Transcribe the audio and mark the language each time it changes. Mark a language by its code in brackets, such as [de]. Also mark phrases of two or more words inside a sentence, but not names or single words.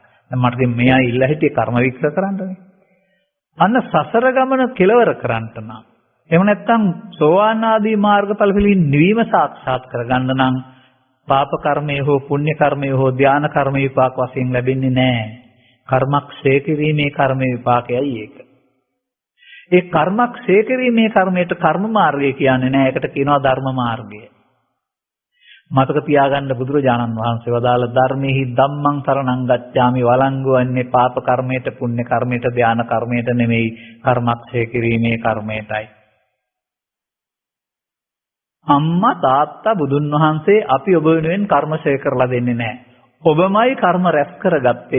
[si] දැන් මට ඉතින් මෙයා ඉල්ලා හිටියේ කර්ම වික්ෂ කරන්නනේ. අන්න සසර ගමන කෙලවර කරන්නට නම් එහෙම නැත්නම් සෝවාන් ආදී මාර්ගඵල පිළින් නිවීම සාක්ෂාත් කරගන්න නම් පාප කර්මය හෝ පුණ්‍ය කර්මය හෝ ධාන කර්ම විපාක වශයෙන් ලැබෙන්නේ නැහැ. කර්මක්ෂය කිරීමේ කර්ම විපාකයයි ඒක. ඒ කර්මක්ෂය කිරීමේ කර්මයට කර්ම මාර්ගය කියන්නේ නැහැ. ඒකට කියනවා ධර්ම මාර්ගය. මතක තියාගන්න බුදුරජාණන් වහන්සේ වදාළ ධර්මෙහි [pi] ධම්මං සරණං ගච්ඡාමි [si] වළංගු වන්නේ පාප කර්මයට පුණ්‍ය කර්මයට ධාන කර්මයට නෙමෙයි කර්මක්ෂය කිරීමේ කර්මයටයි. අම්මා තාත්තා බුදුන් වහන්සේ අපි ඔබ වෙනුවෙන් කර්මශය කරලා දෙන්නේ නැහැ. ඔබමයි කර්ම රැස් කරගත්තේ.